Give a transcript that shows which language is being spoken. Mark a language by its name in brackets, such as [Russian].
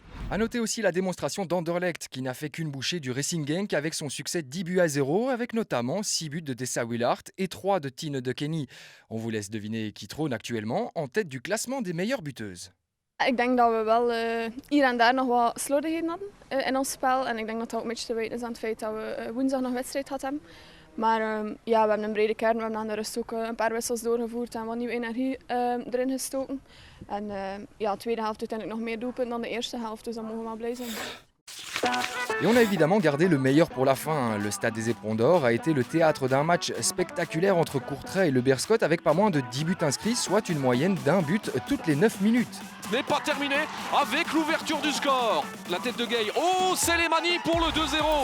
[French] A noter aussi la démonstration d'Anderlecht qui n'a fait qu'une bouchée du Racing Genk avec son succès 10 buts à 0 avec notamment 6 buts de Tessa Willard et 3 de Tine de Kenny. On vous laisse deviner qui trône actuellement en tête du classement des meilleures buteuses. [Dutch] Ik denk dat we wel hier en daar nog wat slordigheden hadden in ons spel. En ik denk dat dat ook een beetje te wijten is aan het feit dat we woensdag nog wedstrijd gehad hebben. Maar ja, we hebben een brede kern. We hebben aan de rust ook een paar wissels doorgevoerd en wat nieuwe energie erin gestoken. En ja, de tweede helft uiteindelijk nog meer doelpunten dan de eerste helft. Dus dan mogen we wel blij zijn. [French] Et on a évidemment gardé le meilleur pour la fin. Le Stade des Éperons d'Or a été le théâtre d'un match spectaculaire entre Courtrai et le Beerscot avec pas moins de 10 buts inscrits, soit une moyenne d'un but toutes les 9 minutes. Ce n'est pas terminé avec l'ouverture du score. La tête de Gay. Oh, Selemani pour le 2-0.